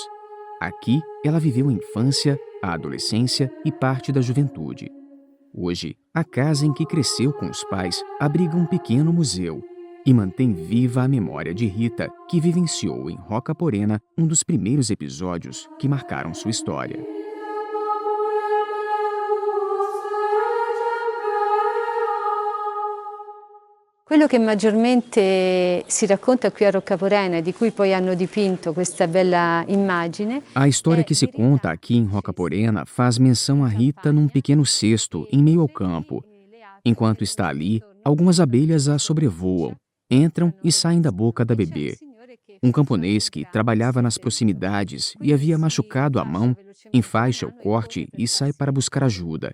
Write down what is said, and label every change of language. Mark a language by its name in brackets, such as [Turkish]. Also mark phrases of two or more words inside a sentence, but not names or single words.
[Portuguese] Aqui, ela viveu a infância, a adolescência e parte da juventude. Hoje, a casa em que cresceu com os pais abriga um pequeno museu e mantém viva a memória de Rita, que vivenciou em Rocca Porena um dos primeiros episódios que marcaram sua história. [Italian] Quello che maggiormente si racconta qui a Roccaporena e di cui poi hanno dipinto questa bella immagine. [Portuguese] A história que se conta aqui em Rocca Porena faz menção a Rita num pequeno cesto em meio ao campo. Enquanto está ali, algumas abelhas a sobrevoam, entram e saem da boca da bebê. Um camponês que trabalhava nas proximidades e havia machucado a mão, enfaixa o corte e sai para buscar ajuda.